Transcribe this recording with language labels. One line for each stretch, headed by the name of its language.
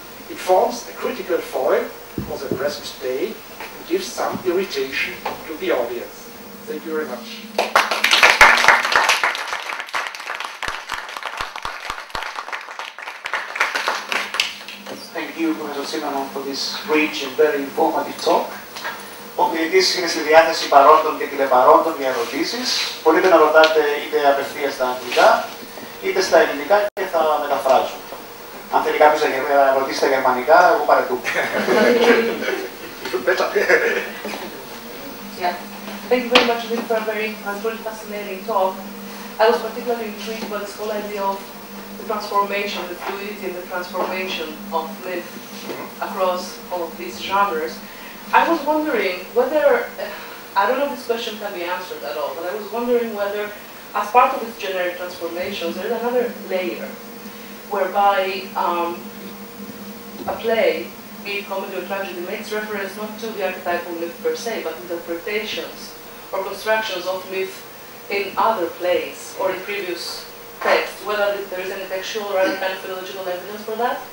English: It forms a critical foil for the present day and gives some irritation to the audience. Thank you very much. Thank you, Professor Zimmermann, for this rich and very informative talk.
Greek: Ο ομιλητής είναι στη διάθεση παρόντων και τηλεπαρόντων για ερωτήσεις. Μπορείτε να ρωτάτε είτε απευθείας στα αγγλικά, είτε στα ελληνικά και θα μεταφράζω. Αν θέλει κάποιος να ρωτήσει στα γερμανικά, εγώ παρετούμε.
English: Yeah. Thank you very much for a very truly fascinating talk. I was particularly intrigued by this whole idea of the transformation, the fluidity and the transformation of myth across all of these genres. I was wondering whether, I don't know if this question can be answered at all, but I was wondering whether, as part of this generic transformations, there is another layer whereby a play, be it comedy or tragedy, makes reference not to the archetypal myth per se, but interpretations or constructions of myth in other plays or in previous texts, whether there is any textual or any kind of philological evidence for that?